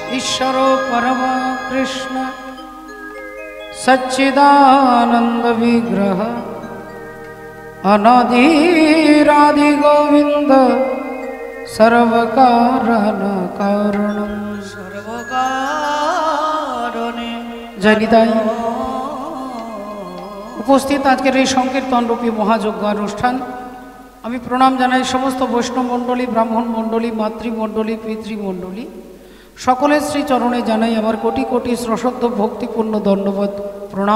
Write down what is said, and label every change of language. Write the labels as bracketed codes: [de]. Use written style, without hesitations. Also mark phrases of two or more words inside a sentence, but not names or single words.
[sa] ईश्वर परम कृष्ण सच्चिदानंद विग्रह अनादिरादि गोविंद सर्वकारण कारणं सर्वकारणे जय निताई। [bn] উপস্থিত আজকের এই সংকীর্তন রূপী মহাযজ্ঞ অনুষ্ঠান আমি প্রণাম জানাই সমস্ত বৈষ্ণব মণ্ডলী, ব্রাহ্মণ মণ্ডলী, মাতৃমণ্ডলী, পিতৃমণ্ডলী সকলের শ্রী চরণে জানাই আমার কোটি কোটি সশ্রদ্ধ ভক্তিপূর্ণ ধন্যবাদ প্রণাম।